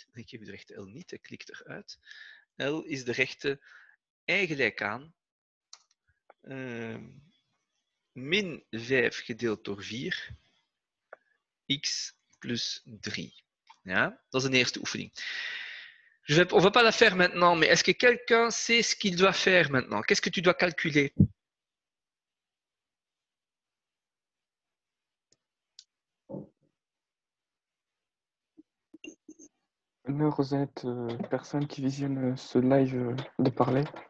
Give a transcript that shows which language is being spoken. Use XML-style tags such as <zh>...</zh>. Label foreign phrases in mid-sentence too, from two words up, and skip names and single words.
<nl>Ik geef u de rechte L niet. Ik klik eruit. L is de rechte y gelijk aan min 5 gedeeld door 4 x plus 3. Ja? Dat is een eerste oefening.</nl> <fr>On va pas la faire maintenant, mais est-ce que quelqu'un sait ce qu'il doit faire maintenant? Qu'est-ce que tu dois calculer? Honneur aux personnes qui visionnent ce live de parler.</fr>